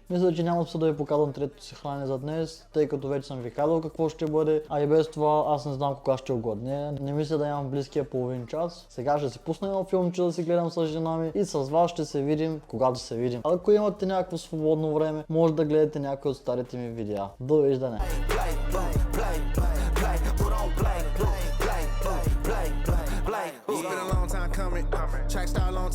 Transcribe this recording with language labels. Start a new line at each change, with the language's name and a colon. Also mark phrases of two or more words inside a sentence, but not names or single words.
Bulgarian: Мисля, че няма да ви показвам третото си хранене за днес, тъй като вече съм ви казал какво ще бъде, а и без това аз не знам кога ще угодне. Не мисля да имам близкия половин час. Сега ще си пусна едно филмче да си гледам с жена ми и с вас ще се видим, когато се видим. Ако имате някакво свободно време, може да гледате някои от старите ми видеа. Довиждане!
English: It's been a long time coming. Track star long time.